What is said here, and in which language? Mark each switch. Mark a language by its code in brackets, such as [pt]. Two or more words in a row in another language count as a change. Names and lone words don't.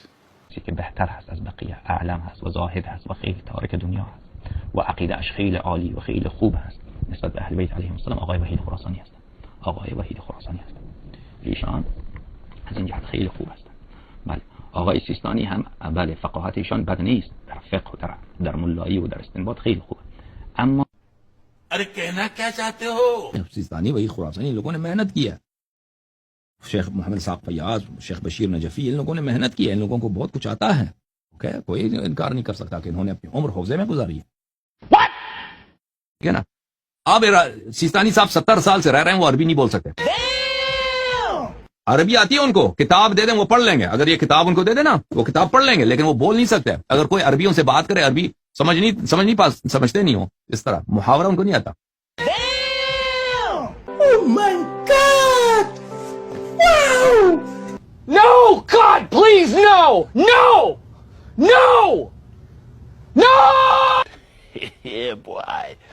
[fa] که بهتر هست از بقیه، اعلم هست و زاهد هست و خیلی تارک دنیا هست و عقیده‌اش خیلی عالی و خیلی خوب هست نسبت به اهل بیت [ar] علیهم السلام، [fa] آقای وحید خراسانی هستند. آقای وحید خراسانی هستند، ایشان از این جهت خیلی خوب هستند. بله، آقای سیستانی هم بله فقاهت ایشان بد نیست، در فقه و در ملایی و در استنباط خیلی خوبه، اما [hi] अरे कहना क्या चाहते हो? सिस्तानी वही खुरासानी लोगों ने मेहनत की है, शेख मोहम्मद साहब फयाज, शेख बशीर नजफी, इन लोगों ने मेहनत की है, इन लोगों को बहुत कुछ आता है। ओके, कोई इनकार नहीं कर सकता कि इन्होंने अपनी उम्र हौजे में गुजारी है। ठीक है ना। अब सिस्तानी साहब 70 साल से रह रहे हैं, वो अरबी नहीं बोल सकते। अरबी आती है उनको, किताब दे दें वो पढ़ लेंगे, अगर ये किताब उनको दे देना वो किताब पढ़ लेंगे, लेकिन वो बोल नहीं सकते। अगर कोई अरबियों से बात करे, अरबी समझते नहीं हो, इस तरह मुहावरा उनको नहीं आता। [en] Oh my God! Wow! No, God, please, no! No! No! No! Yeah, boy.